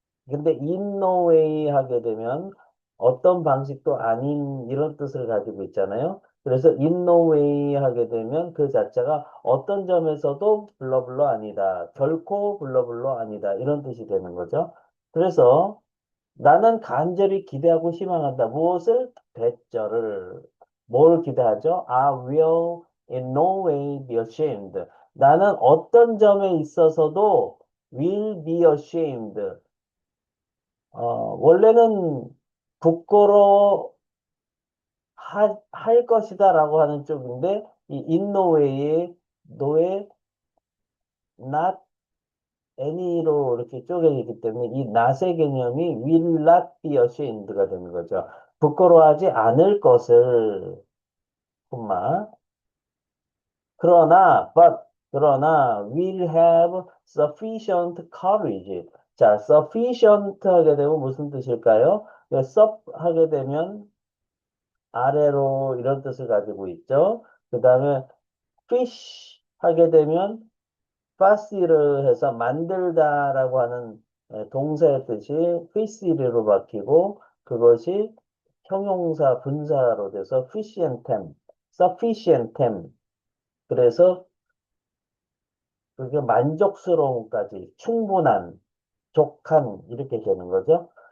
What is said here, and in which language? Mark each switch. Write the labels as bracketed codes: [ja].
[ko] 근데 in no way 하게 되면 어떤 방식도 아닌 이런 뜻을 가지고 있잖아요. 그래서 in no way 하게 되면 그 자체가 어떤 점에서도 블러블러 아니다. 결코 블러블러 아니다. 이런 뜻이 되는 거죠. 그래서 나는 간절히 기대하고 희망한다. 무엇을? 대절을. 뭘 기대하죠? [en] I will in no way be ashamed. [ko] 나는 어떤 점에 있어서도 [en] will be ashamed. [ko] 원래는 부끄러워 할 것이다라고 하는 쪽인데, 이 in no way에 no에 not any로 이렇게 쪼개지기 때문에 이 not의 개념이 [en] will not be ashamed [ko] 가 되는 거죠. 부끄러워하지 않을 것을, 콤마. 그러나 [en] will have sufficient courage. [ko] 자, sufficient 하게 되면 무슨 뜻일까요? sup 하게 되면 아래로 이런 뜻을 가지고 있죠. 그 다음에 fish 하게 되면 파시를 해서 만들다라고 하는 동사의 뜻이 피시리로 바뀌고 그것이 형용사 분사로 돼서 sufficient sufficient 그래서 그게 만족스러움까지 충분한 족한 이렇게 되는 거죠.